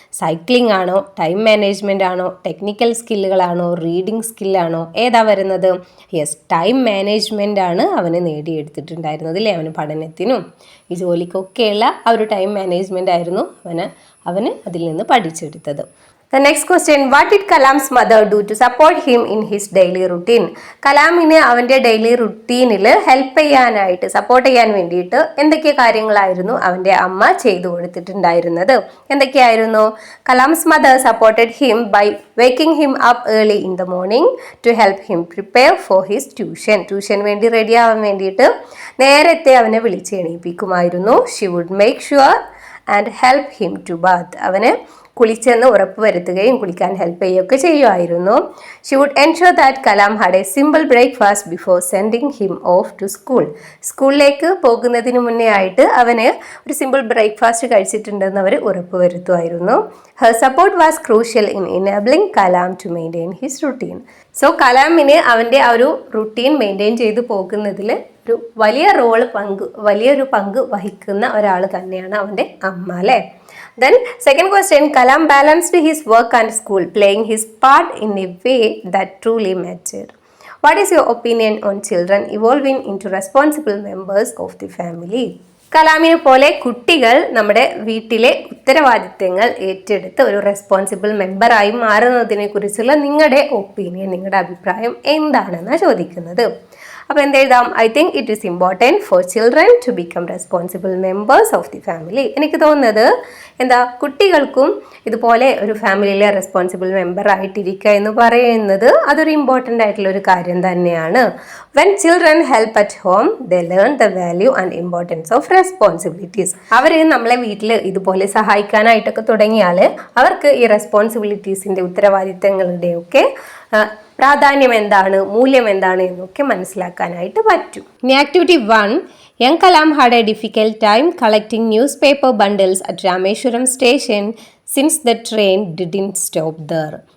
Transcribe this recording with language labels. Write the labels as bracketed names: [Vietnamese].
[Malayalam] Cycling ആണോ, time management ആണോ, technical സ്കില്ലുകളാണോ, reading സ്കില്ലാണോ, ഏതാ വരുന്നത്? യെസ്, ടൈം മാനേജ്മെൻ്റ് ആണ് അവന് നേടിയെടുത്തിട്ടുണ്ടായിരുന്നത് അല്ലേ. അവന് പഠനത്തിനും ഈ ജോലിക്കൊക്കെയുള്ള ആ ഒരു ടൈം മാനേജ്മെൻ്റ് ആയിരുന്നു അവന് അതിൽ നിന്ന് പഠിച്ചെടുത്തത്. [English] The next question, what did Kalam's mother do to support him in his daily routine? [Malayalam] കലാമിന് അവൻ്റെ ഡെയിലി റുട്ടീനിൽ ഹെൽപ്പ് ചെയ്യാനായിട്ട്, സപ്പോർട്ട് ചെയ്യാൻ വേണ്ടിയിട്ട് എന്തൊക്കെ കാര്യങ്ങളായിരുന്നു അവൻ്റെ അമ്മ ചെയ്തു കൊടുത്തിട്ടുണ്ടായിരുന്നത്? എന്തൊക്കെയായിരുന്നു? [English] Kalam's mother supported him by waking him up early in the morning to help him prepare for his tuition [Malayalam] വേണ്ടി റെഡി ആവാൻ വേണ്ടിയിട്ട് നേരത്തെ അവനെ വിളിച്ച് എണീപ്പിക്കുമായിരുന്നു. [English] she would make sure and help him to bath, [Malayalam] അവന് കുളിച്ചെന്ന് ഉറപ്പ് വരുത്തുകയും കുളിക്കാൻ ഹെൽപ്പ് ചെയ്യുകയൊക്കെ ചെയ്യുമായിരുന്നു. [English] She would ensure that Kalam had a simple breakfast before sending him off to school. [Malayalam] സ്കൂളിലേക്ക് പോകുന്നതിന് മുന്നേ ആയിട്ട് അവന് ഒരു സിമ്പിൾ ബ്രേക്ക്ഫാസ്റ്റ് കഴിച്ചിട്ടുണ്ടെന്ന് അവർ ഉറപ്പ് വരുത്തുമായിരുന്നു. [English] Her support was crucial in enabling Kalam to maintain his routine. [Malayalam] So കലാമിന് അവൻ്റെ ആ ഒരു റുട്ടീൻ മെയിൻറ്റെയിൻ ചെയ്ത് പോകുന്നതിൽ ഒരു വലിയൊരു പങ്ക് വഹിക്കുന്ന ഒരാൾ തന്നെയാണ് അവൻ്റെ അമ്മ അല്ലേ. [English] Then second question, Kalam balanced his work and school, playing his part in a way that truly mattered. What is your opinion on children evolving into responsible members of the family? [Malayalam] കലാമിനെ പോലെ കുട്ടികൾ നമ്മുടെ വീട്ടിലെ ഉത്തരവാദിത്തങ്ങൾ ഏറ്റെടുത്ത് ഒരു responsible മെമ്പറായി മാറുന്നതിനെ കുറിച്ചുള്ള നിങ്ങളുടെ opinion, നിങ്ങളുടെ അഭിപ്രായം എന്താണെന്നാണ് ചോദിക്കുന്നത്. അപ്പോൾ എന്തെഴുതാം? [English] I think it is important for children to become responsible members of the family. [Malayalam] എനിക്ക് തോന്നുന്നത് എന്താ, കുട്ടികൾക്കും ഇതുപോലെ ഒരു ഫാമിലിയിലെ റെസ്പോൺസിബിൾ മെമ്പർ ആയിട്ടിരിക്കുക എന്ന് പറയുന്നത് അതൊരു ഇമ്പോർട്ടൻ്റ് ആയിട്ടുള്ള ഒരു കാര്യം തന്നെയാണ്. [English] When children help at home they learn the value and importance of responsibilities. [Malayalam] അവർ നമ്മളെ വീട്ടിൽ ഇതുപോലെ സഹായിക്കാനായിട്ടൊക്കെ തുടങ്ങിയാൽ അവർക്ക് ഈ റെസ്പോൺസിബിലിറ്റീസിൻ്റെ, ഉത്തരവാദിത്തങ്ങളുടെയൊക്കെ പ്രാധാന്യം എന്താണ്, മൂല്യം എന്താണ് എന്നൊക്കെ മനസ്സിലാക്കാനായിട്ട് പറ്റും. ഇനി activity 1, [English] Young Kalam had a difficult time collecting newspaper bundles at Rameshwaram station since the train didn't stop there.